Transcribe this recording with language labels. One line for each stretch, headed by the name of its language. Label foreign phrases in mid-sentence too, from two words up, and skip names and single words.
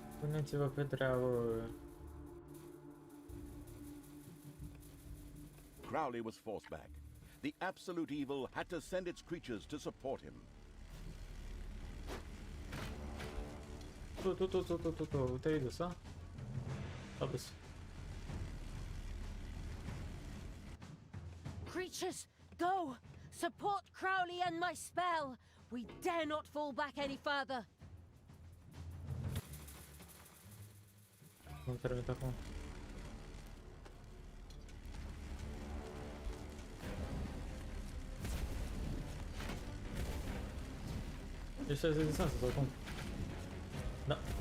Romanian: Puneți-vă pe treabă.
English: Crowley was forced back. The absolute evil had to send its creatures to support him.
Romanian: Tu, te-ai dus, a? S-a dus.
English: Creatures, go! Support Crowley and my spell! We dare not fall back any further!
Romanian: Nu trebuie acum. E 60 de distanță sau cum? Da.